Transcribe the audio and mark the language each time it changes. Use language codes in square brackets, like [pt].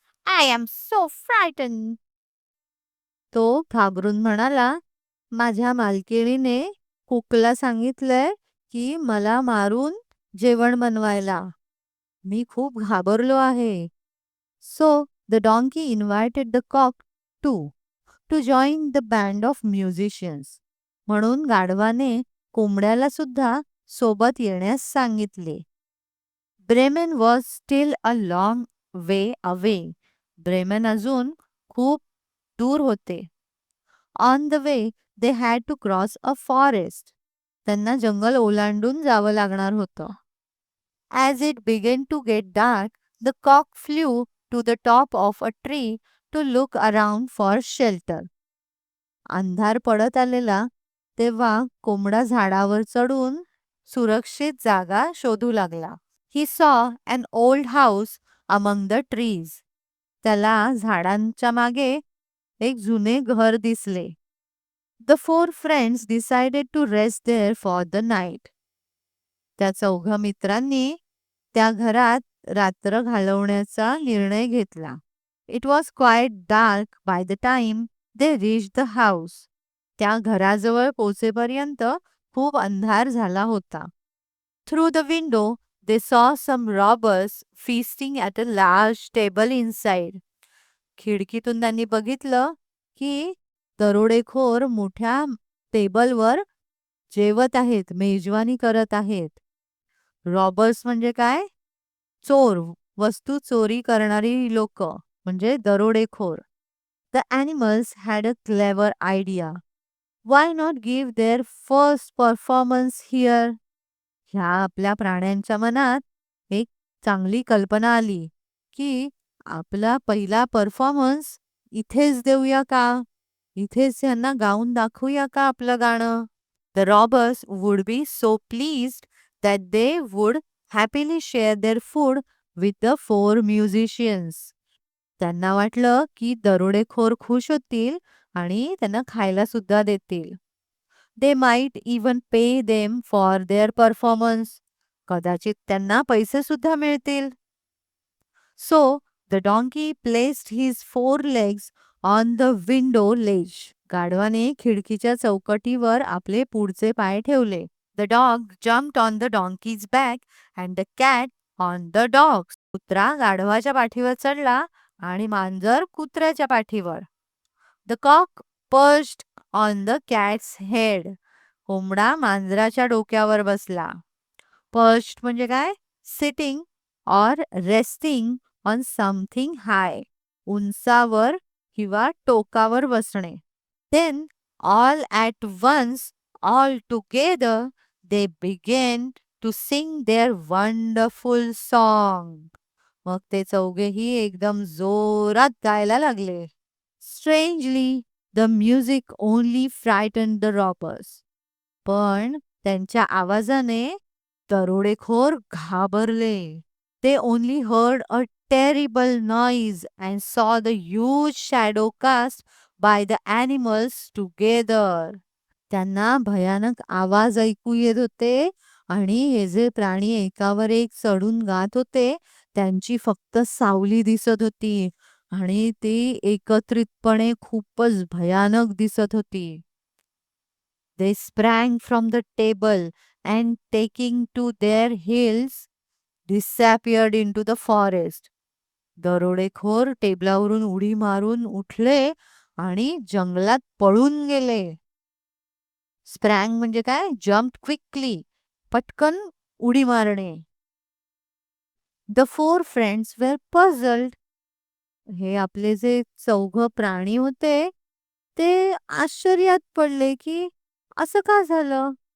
[en] I am so frightened. [mr] तो घाबरून म्हणाला, माझ्या मालकिणीने कुकला सांगितलंय की मला मारून जेवण बनवायला. मी खूप घाबरलो आहे. [en] So the donkey invited the cock to join the band of musicians. [mr] म्हणून गाढवाने कोंबड्याला सुद्धा सोबत येण्यास सांगितले. [en] Bremen was still a long way away. [mr] Bremen अजून खूप दूर होते. [en] On the way they had to cross a forest. [mr] त्यांना जंगल ओलांडून जावं लागणार होतं. [en] As it began to get dark, the cock flew to the top of a tree to look around for shelter. [mr] अंधार पडत आलेला तेव्हा कोंबडा झाडावर चढून सुरक्षित जागा शोधू लागला. [en] He saw an old house among the trees. [mr] त्याला झाडांच्या मागे एक जुने घर दिसले. [en] The four friends decided to rest there for the night. [mr] त्या चौघा मित्रांनी त्या घरात रात्र घालवण्याचा निर्णय घेतला. [en] It was quite dark by the time they reached the house. [mr] त्या घराजवळ पोहोचेपर्यंत खूप अंधार झाला होता. [en] Through the window they saw some robbers feasting at a large table inside. [mr] खिडकीतून त्यांनी बघितलं की दरोडेखोर मोठ्या टेबलवर जेवत आहेत, मेजवानी करत आहेत. रॉबर्स म्हणजे काय? चोर, वस्तू चोरी करणारी लोक म्हणजे दरोडेखोर. [en] The animals had a clever idea. Why not give their first performance here? [mr] ह्या आपल्या प्राण्यांच्या मनात एक चांगली कल्पना आली की आपला पहिला परफॉर्मन्स इथेच देऊया का? इथेच यांना गाऊन दाखवूया का आपलं गाणं? [en] The robbers would be so pleased that they would happily share their food with the four musicians. [mr] त्यांना वाटलं की दरोडेखोर खुश होतील आणि त्यांना खायला सुद्धा देतील. [en] They might even pay them for their performance. [mr] कदाचित त्यांना पैसे सुद्धा मिळतील. [en] So the donkey placed his four legs on the window ledge. [mr] गाढवाने खिडकीच्या चौकटीवर आपले पुढचे पाय ठेवले. [en] The dog jumped on the donkey's back and the cat on the dog's. [mr] कुत्रा गाढवाच्या पाठीवर चढला आणि मांजर कुत्र्याच्या पाठीवर. [en] The cock perched on the cat's head. [mr] कोंबडा मांजराच्या डोक्यावर बसला. पर्च्ड म्हणजे काय? [en] Sitting or resting on something high. [mr] उंचावर किंवा टोकावर बसणे. [en] Then, all at once, all together, they began to sing their wonderful song. [mr] मग ते चौघेही एकदम जोरात गायला लागले. [en] Strangely, the music only frightened the robbers. [mr] पण त्यांच्या आवाजाने दरोडेखोर घाबरले. [en] They only heard a terrible noise and saw the huge shadow cast by the animals together. [mr] त्यांना भयानक आवाज ऐकू येत होते आणि हे जे प्राणी एकावर एक चढून गात होते त्यांची फक्त सावली दिसत होती आणि ती एकत्रितपणे खूपच भयानक दिसत होती. [en] They sprang from the table and taking to their heels disappeared into the forest. [mr] दरोडेखोर टेबलावरून उडी मारून उठले आणि जंगलात पळून गेले. स्प्रँग म्हणजे काय? [en] jump quickly, [mr] पटकन उडी मारणे. [en] The four friends were puzzled. [mr] हे आपले जे चौघ प्राणी होते ते आश्चर्यात पडले की असं का झालं.